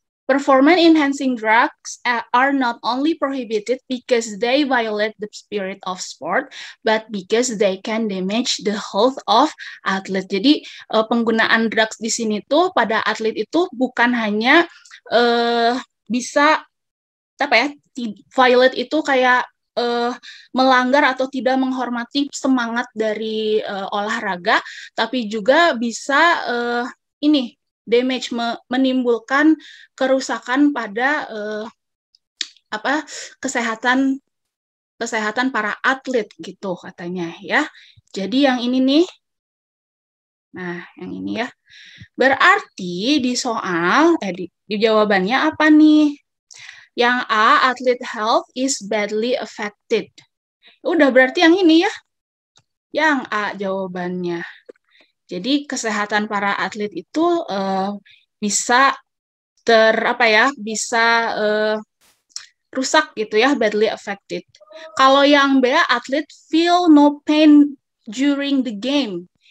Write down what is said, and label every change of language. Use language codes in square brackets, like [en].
[en] Performance-enhancing drugs are not only prohibited because they violate the spirit of sport, but because they can damage the health of athlete. [id] Jadi penggunaan drugs di sini tuh pada atlet itu bukan hanya bisa apa ya, violate itu kayak melanggar atau tidak menghormati semangat dari olahraga, tapi juga bisa ini damage, menimbulkan kerusakan pada kesehatan para atlet gitu katanya ya. Jadi yang ini nih, nah yang ini ya, berarti di soal di jawabannya apa nih? Yang A, [en] athlete health is badly affected. [id] Udah berarti yang ini ya, yang A jawabannya. Jadi kesehatan para atlet itu bisa bisa rusak gitu ya, [en] badly affected. [id] Kalau yang B, [en] atlet feel no pain during the game.